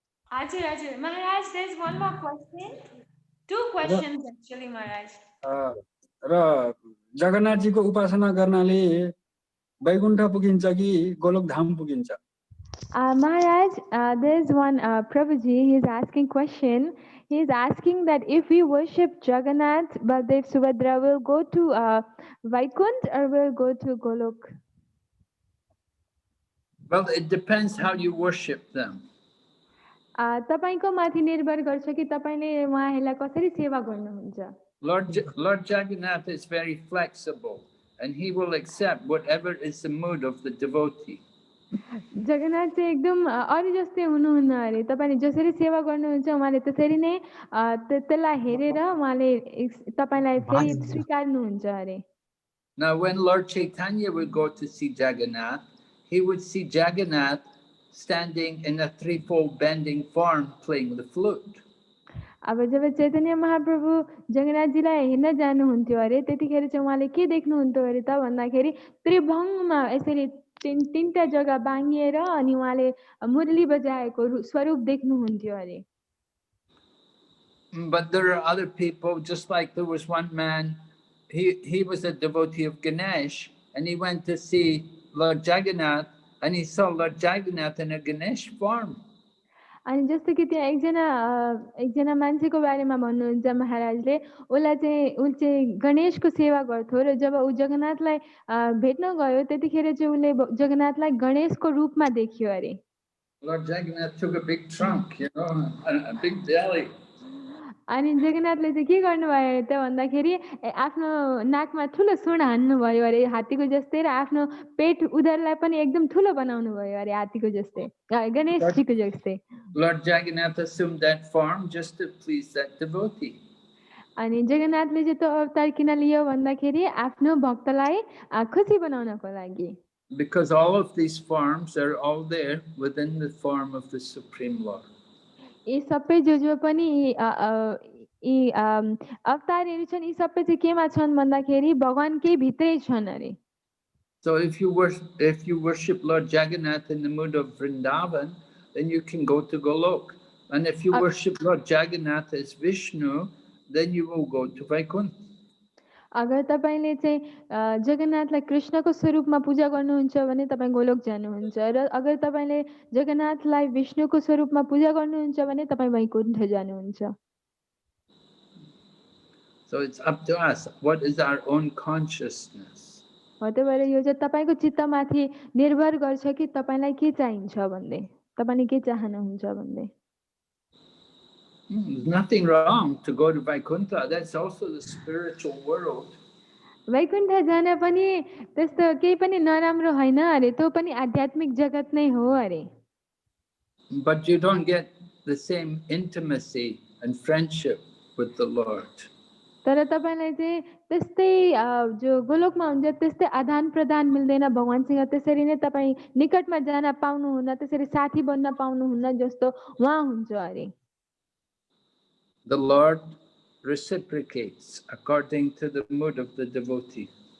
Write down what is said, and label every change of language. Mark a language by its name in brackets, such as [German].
[English] Ajay, Maharaj, there's one more question. 2 questions actually, Maharaj. [Nepali] र जगन्नाथजीको उपासना गर्नाले वैकुण्ठ पुगिन्छ कि गोलोक धाम पुगिन्छ? [English] Maharaj, there's one Prabhuji, he's asking question. He's asking that if we worship Jagannath, Baldev, Subhadra, will go to Vaikunt or will go to Golok? Well, it depends how you worship them. [Nepali] तपाईको माथि निर्भर गर्छ कि तपाईले उहाँहरूलाई कसरी सेवा गर्नुहुन्छ. [English] Lord Jagannath is very flexible, and he will accept whatever is the mood of the devotee. [Nepali] Jagannath चाहिँ एकदम अरू जस्तै हुनुहुन्न अरे. तपाईले जसरी सेवा गर्नुहुन्छ उहाँले त्यसरी नै त्यसलाई हेरेर उहाँले तपाईलाई फेरि स्वीकार्नुहुन्छ अरे. [English] Now, when Lord Chaitanya would go to see Jagannath, he would see Jagannath standing in a threefold bending form playing the flute. [Nepali] अब जब चैतन्य महाप्रभु जगन्नाथजीलाई हेर्न जानुहुन्थ्यो अरे त्यतिखेर चाहिँ उहाँले के देख्नुहुन्थ्यो अरे त भन्दाखेरि त्रिभङ्गमा यसरी तीनटा जग्गा बाँगिएर अनि उहाँले मुरली बजाएको स्वरूप देख्नुहुन्थ्यो अरे. [English] But there are other people, just like there was one man, he was a devotee of Ganesh, and he went to see Lord Jagannath, and he saw Lord Jagannath in a Ganesh form. [Nepali] अनि जस्तो कि त्यहाँ एकजना मान्छेको बारेमा भन्नुहुन्छ महाराजले, उसले चाहिँ गणेशको सेवा गर्थ्यो र जब ऊ जगन्नाथलाई भेट्न गयो त्यतिखेर चाहिँ उसले जगन्नाथलाई गणेशको रूपमा देख्यो अरे. [English] Lord Jagannath took a big trunk, a big belly. [Nepali] अनि जगन्नाथले चाहिँ के गर्नुभयो त भन्दाखेरि आफ्नो नाकमा ठुलो सुन हान्नुभयो अरे हात्तीको जस्तै, र आफ्नो पेट उदरलाई पनि एकदम ठुलो बनाउनु भयो अरे हात्तीको जस्तै, गणेशजीको जस्तै. [English] Lord Jagannath assumed that form just to please that devotee. [Nepali] अनि जगन्नाथले चाहिँ त्यो अवतार किन लियो भन्दाखेरि आफ्नो भक्तलाई खुसी बनाउनको लागि. [English] Because all of these forms are all there within the form of the Supreme Lord. [Nepali] यी सबै जो पनि यी अवतारहरू छन् यी सबै चाहिँ केमा छन् भन्दाखेरि भगवानकै भित्रै छन् अरे. [English] So if you worship Lord Jagannath in the mood of Vrindavan, then you can go to Golok. And if you worship Lord Jagannath as Vishnu, then you will go to Vaikuntha. [Nepali] अगर तपाईले चाहिँ जगन्नाथलाई कृष्णको स्वरूपमा पूजा गर्नुहुन्छ भने तपाईं गोलोक जानुहुन्छ र अगर तपाईले जगन्नाथलाई विष्णुको स्वरूपमा पूजा गर्नुहुन्छ भने तपाईं वैकुण्ठ जानुहुन्छ. [English] So it's up to us. What is our own consciousness? [Nepali] हो त्यही भएर यो चाहिँ तपाईको चित्तमाथि निर्भर गर्छ कि तपाईलाई के चाहिन्छ भन्ने, तपाईले के चाहनुहुन्छ भन्ने. [English] There's nothing wrong to go to Vaikuntha. That's also the spiritual world. [Nepali] Vaikuntha जान पनि त्यस्तो केही पनि नराम्रो हैन अरे, त्यो पनि आध्यात्मिक जगत नै हो अरे. [English] But you don't get the same intimacy and friendship with the Lord. [Nepali] तर तपाईलाई चाहिँ त्यस्तै जो गोलोकमा हुन्छ त्यस्तै आदान प्रदान मिल्दैन भगवानसँग, त्यसरी नै तपाईँ निकटमा जान पाउनुहुन्न, त्यसरी साथी बन्न पाउनुहुन्न जस्तो वहाँ हुन्छ अरे. [English] The Lord reciprocates according to the mood of the devotee.